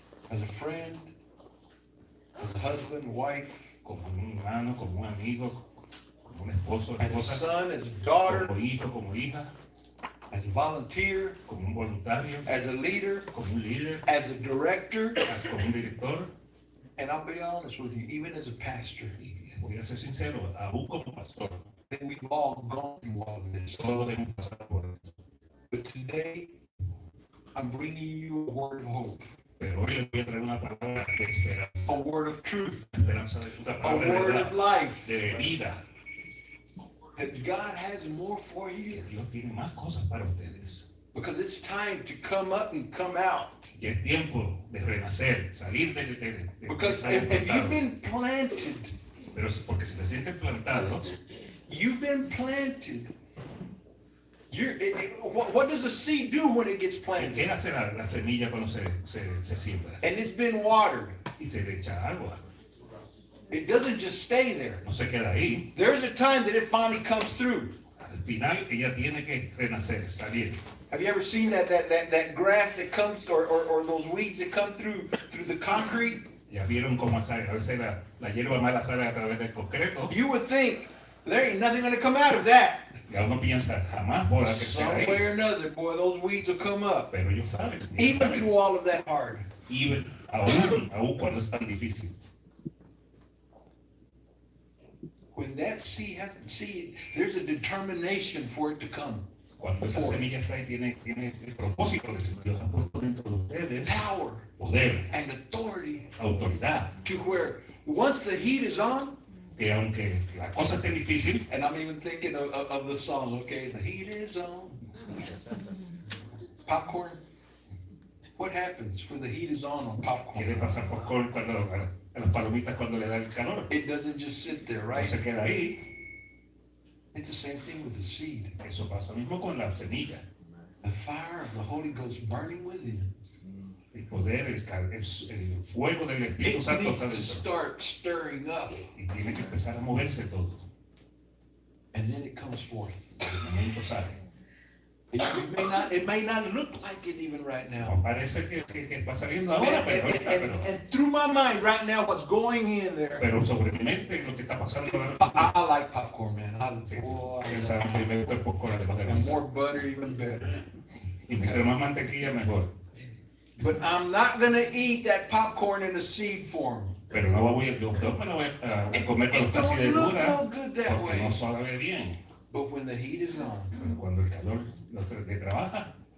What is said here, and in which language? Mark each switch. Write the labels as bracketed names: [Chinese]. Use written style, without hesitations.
[English] As a friend, as a husband, wife, [Spanish] Como un hermano, como un amigo, como un esposo, [English] as a [Spanish] esposa, [English] son, as a daughter, [Spanish] como hijo, como hija, [English] as a volunteer, [Spanish] como un voluntario, [English] as a leader, [Spanish] como un líder, [English] as a director, [Spanish] como un director. [English] and I'll be honest with you, even as a pastor, [Spanish] Y voy a ser sincero, aún como pastor, [English] that we've all gone through all of this. [Spanish] todos hemos pasado por esto. [English] But today, I'm bringing you a word of hope, [Spanish] Pero hoy les voy a traer una palabra de esperanza, [English] a word of truth, [Spanish] esperanza de una [English] a [Spanish] palabra de [English] word of [Spanish] verdad, [English] life, [Spanish] de vida. [English] that God has more for [Spanish] Que [English] you. [Spanish] Dios tiene más cosas para ustedes. [English] Because it's time to come up and come out. [Spanish] Y es tiempo de renacer, salir de [English] Because [Spanish] estar [English] if you've [Spanish] plantados. [English] been planted, [Spanish] Pero porque si se sienten plantados, [English] you've been planted. What does a seed do when it gets [Spanish] ¿qué [English] planted? [Spanish] hace la semilla cuando se siembra? [English] And it's been watered. [Spanish] Y se le echa agua. [English] It doesn't just stay there. [Spanish] No se queda ahí. [English] There's a time that it finally comes through. [Spanish] Al final ella tiene que renacer, salir. [English] Have you ever seen that grass that comes or those weeds that come through the concrete? [Spanish] Ya vieron cómo sale, a veces la hierba mala sale a través del concreto. [English] You would think there ain't nothing going to come out of that. [Spanish] Ya uno piensa, jamás podrá crecer [English] Some [Spanish] ahí. [English] way or another, boy, those weeds will come up. [Spanish] Pero ellos saben. [English] Even through all of that hard. [Spanish] Y aún cuando es tan difícil. [English] When that seed, there's a determination for it to come. [Spanish] Cuando esa semilla está ahí, tiene el propósito de que Dios ha puesto dentro de ustedes [English] Power [Spanish] poder, [English] and authority [Spanish] autoridad. [English] to where once the heat is on, [Spanish] que aunque la cosa esté difícil, [English] And I'm even thinking of the song, okay, the heat is on. Popcorn. What happens when the heat is on [Spanish] ¿qué le [English] popcorn? [Spanish] pasa al popcorn cuando, a las palomitas cuando le da el calor? [English] It doesn't just sit there, [Spanish] No [English] right? [Spanish] se queda ahí. [English] It's the same thing with the seed. [Spanish] Eso pasa mismo con la semilla. [English] The fire of the Holy Ghost burning within. [Spanish] El poder, el fuego del Espíritu [English] It [Spanish] Santo [English] needs [Spanish] está [English] to [Spanish] dentro. [English] start stirring up, [Spanish] Y tiene que empezar a moverse todo. [English] and then it comes forth. [Spanish] El momento sale. [English] It may not look like it even right now. [Spanish] No parece que está saliendo ahora, pero, ahorita, [English] And through my mind right now, what's going in there, [Spanish] pero sobre mi mente lo que está pasando ahora. [English] I like popcorn, man. Boy, [Spanish] Esa primero el popcorn le va a dar [English] and [Spanish] risa. [English] more butter, even better. [Spanish] Y mientras más mantequilla, mejor. [English] But I'm not gonna eat that popcorn in a seed form. [Spanish] Pero no me yo me lo voy a comer cuando [English] It [Spanish] está así de [English] don't look [Spanish] dura, [English] no good that [Spanish] porque no [English] way. [Spanish] sabe bien. [English] But when the heat is on, [Spanish] Pero cuando el calor le trabaja,